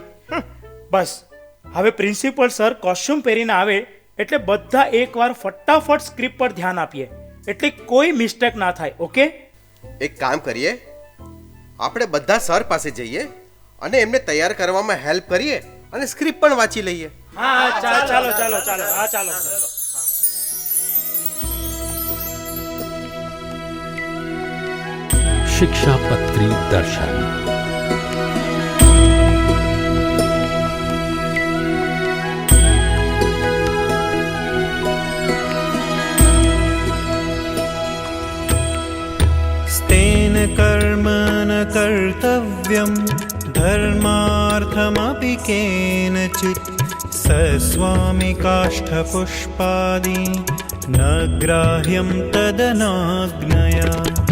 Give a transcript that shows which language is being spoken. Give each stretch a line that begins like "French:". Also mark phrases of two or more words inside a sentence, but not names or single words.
Gujarati: બસ હવે પ્રિન્સિપલ સર કોસ્ટ્યુમ પહેરીને આવે એટલે બધા એકવાર ફટાફટ સ્ક્રિપ્ટ પર ધ્યાન આપીએ, એટલે કોઈ મિસ્ટેક ના થાય. ઓકે? એક કામ કરીએ, આપણે બધા સર પાસે જઈએ અને એમને તૈયાર કરવામાં હેલ્પ કરીએ અને સ્ક્રિપ્ટ પણ વાંચી લઈએ. હા ચાલો ચાલો ચાલો ચાલો. હા ચાલો.
Sanskrit: शिक्षापत्री दर्शन स्तेन कर्म न कर्तव्यं धर्मार्थमपि केनचित् सस्वामिकाष्ठपुष्पादि न ग्राह्यं तदनाज्ञया.